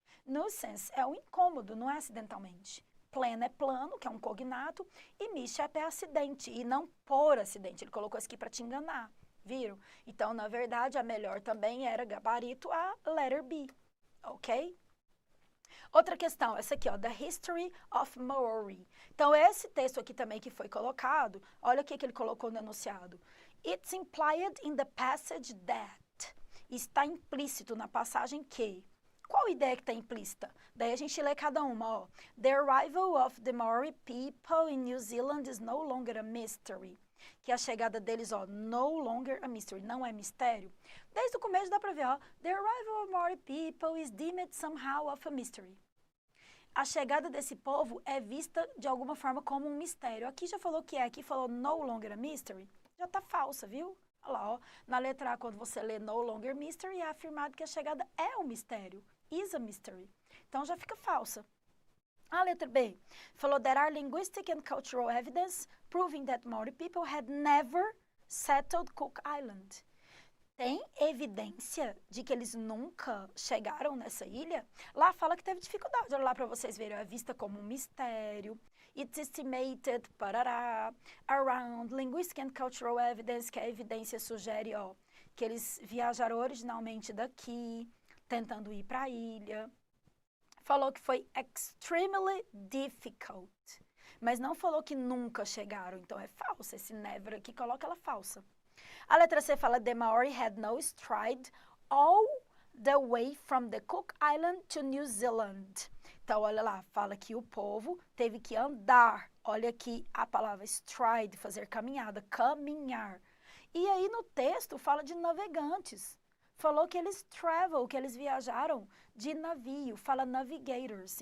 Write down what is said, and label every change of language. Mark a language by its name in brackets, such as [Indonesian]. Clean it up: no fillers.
[Portuguese] Nuisance é o incômodo, não é acidentalmente. Plano é plano, que é um cognato, e mishap é acidente, e não por acidente. Ele colocou isso aqui para te enganar, viram? Então, na verdade, a melhor também era gabarito a letter B, ok? Outra questão, essa aqui, ó, The History of Maori. Então, esse texto aqui também que foi colocado, olha o que ele colocou no enunciado. [English] It's implied in the passage that. [Portuguese] Está implícito na passagem que. Qual ideia que está implícita? Daí a gente lê cada uma, ó. [English] The arrival of the Maori people in New Zealand is no longer a mystery. [Portuguese] Que a chegada deles, ó, [English] no longer a mystery, [Portuguese] não é mistério. Desde o começo dá para ver, ó. [English] The arrival of Maori people is deemed somehow of a mystery. [Portuguese] A chegada desse povo é vista de alguma forma como um mistério. Aqui já falou que é, aqui falou [English] no longer a mystery. [Portuguese] Já está falsa, viu? Olha lá, ó. Na letra A, quando você lê [English] no longer mystery, [Portuguese] é afirmado que a chegada é um mistério. [English] Is a mystery. [Portuguese] Então já fica falsa. A letra B falou [English] there are linguistic and cultural evidence proving that Maori people had never settled Cook Island. [Portuguese] Tem evidência de que eles nunca chegaram nessa ilha? Lá fala que teve dificuldade. Olha lá para vocês verem. É vista como um mistério. [English] It's estimated, [Portuguese] parará, around, [English] linguistic and cultural evidence, [Portuguese] que a evidência sugere, ó, que eles viajaram originalmente daqui, tentando ir para a ilha. Falou que foi [English] extremely difficult, [Portuguese] mas não falou que nunca chegaram, então é falso. Esse never aqui coloca ela falsa. A letra C fala, [English] the Maori had no stride all the way from the Cook Island to New Zealand. [Portuguese] Então, olha lá, fala que o povo teve que andar. Olha aqui a palavra stride, fazer caminhada, caminhar. E aí no texto fala de navegantes. Falou que eles travel, que eles viajaram de navio, fala navigators.